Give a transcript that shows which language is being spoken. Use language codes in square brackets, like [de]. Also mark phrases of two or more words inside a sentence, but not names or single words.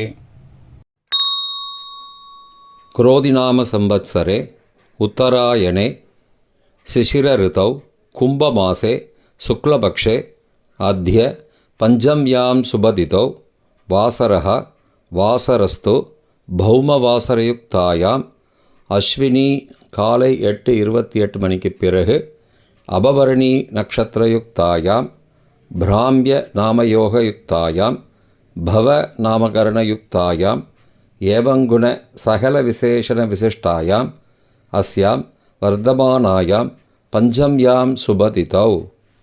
[sa] क्रोधिनाम संवत्सरे उत्तरायणे शिशिर ऋतौ कुम्भमासे शुक्लपक्षे अद्य पञ्चम्यां शुभतिथौ वासरः वासरस्तु भौमवासरयुक्तायाम् [ta] அஸ்வினி காலை 8:28 மணிக்கு பிறகு [sa] अपभरणी नक्षत्रयुक्तायाम् ब्राह्म्य नामयोगयुक्तायाम् भव नामकरणयुक्तायाम् एवंगुण सकल विशेषण विशिष्टायाम् अस्याम् वर्तमानायाम् पञ्चम्याम् शुभतिथौ